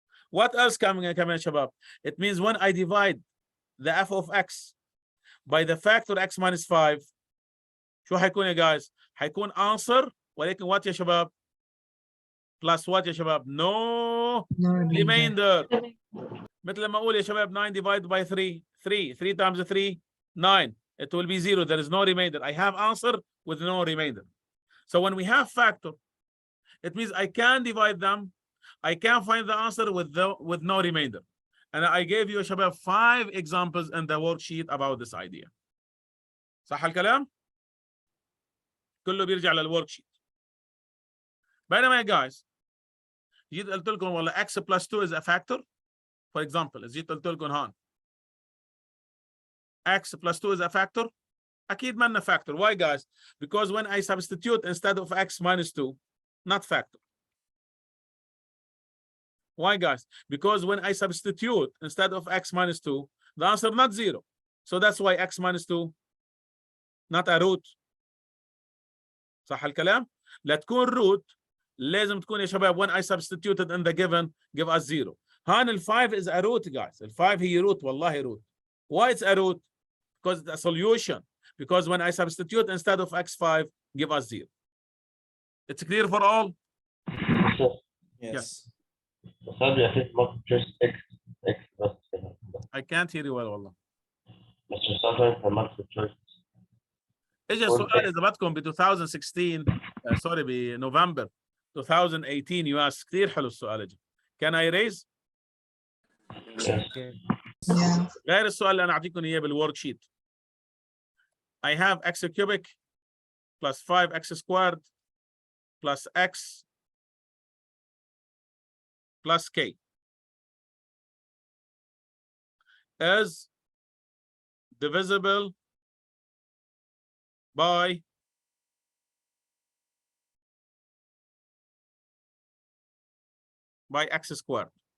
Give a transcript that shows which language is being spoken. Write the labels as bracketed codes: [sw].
[en] What else coming يا شباب? It means when I divide the f of x by the factor x minus 5, شو حيكون يا guys؟ حيكون answer ولكن what يا شباب؟ plus what يا شباب؟ No no remainder. remainder. [ar] مثل ما اقول يا شباب 9 divided by 3 times 3 9. [en] It will be 0. There is no remainder. I have answer with no remainder. So when we have factor, it means I can divide them. I can find the answer with no remainder. And I gave you يا شباب 5 examples in the worksheet about this idea. [ar] صح الكلام؟ كله بيرجع للworksheet. بينما يا guys جيت قلت لكم والله x plus 2 is a factor. [en] For example, جيت قلت لكم هون x plus 2 is a factor. [ar] أكيد منا factor. [en] Why guys? Because when I substitute instead of x minus 2, not factor. Why guys? Because when I substitute instead of x minus 2, the answer not 0. So that's why x minus 2 not a root. صح الكلام؟ لا تكون root لازم تكون يا شباب when I substituted in the given give us 0. هان ال 5 is a root guys. [ar] ال 5 هي root والله root. [en] Why it's a root? Because it's a solution. Because when I substitute instead of x5 give us 0. It's clear for all? Yes. [ar] بس هذا بيعتمد multiple choice x بس كده. [en] I can't hear you well والله. بس sometimes the multiple choice. [ar] اجى السؤال اذا بدكم ب 2016 سوري بنوفمبر 2018 US كثير حلو السؤال اجى. [en] Can I raise؟ Okay. Yeah. [ar] غير السؤال اللي انا اعطيكم اياه بالورك شيت. [en] I have x cubic plus 5x squared plus x plus k is divisible by x squared.